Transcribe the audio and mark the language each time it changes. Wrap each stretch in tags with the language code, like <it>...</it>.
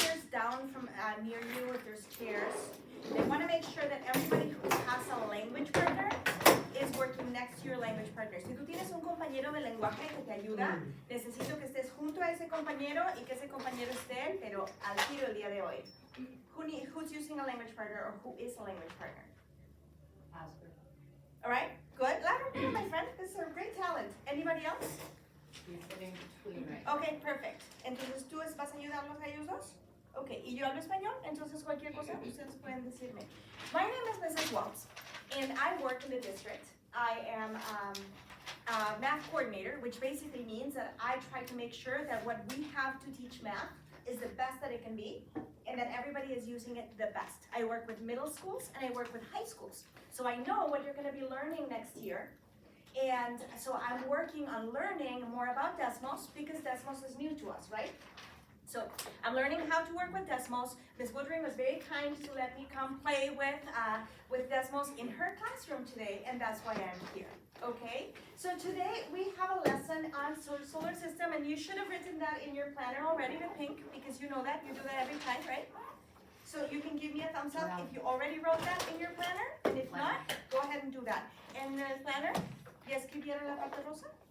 <en>down from near you if there's chairs. They want to make sure that everybody who has a language partner is working next to your language partner.</en> <es>Si tú tienes un compañero de lenguaje que te ayuda, necesito que estés junto a ese compañero y que ese compañero esté, pero al tiro el día de hoy.</es> <en>Who's using a language partner or who is a language partner? Oscar. All right, good. Louder, my friend. This is a great talent. Anybody else? He's sitting between right. Okay, perfect.</en> <es>Entonces, ¿tú vas a ayudarlos a ellos dos? Okay, y yo hablo español, entonces cualquier cosa ustedes pueden decirme.</es> <en>My name is Mrs. Waltz, and I work in the district. I am a math coordinator, which basically means that I try to make sure that what we have to teach math is the best that it can be, and that everybody is using it the best. I work with middle schools and I work with high schools. So I know what you're gonna be learning next year. And so I'm working on learning more about Desmos because Desmos is new to us, right? So I'm learning how to work with Desmos. Ms. Woodring was very kind to let me come play with Desmos in her classroom today, and that's why I'm here, okay? So today we have a lesson on solar system, and you should have written that in your planner already with pink, because you know that, you do that every time, right? So you can give me a thumbs up if you already wrote that in your planner, and if not, go ahead and do that. And the planner,</en> <es>¿ya escribieron la parte rosa?</es>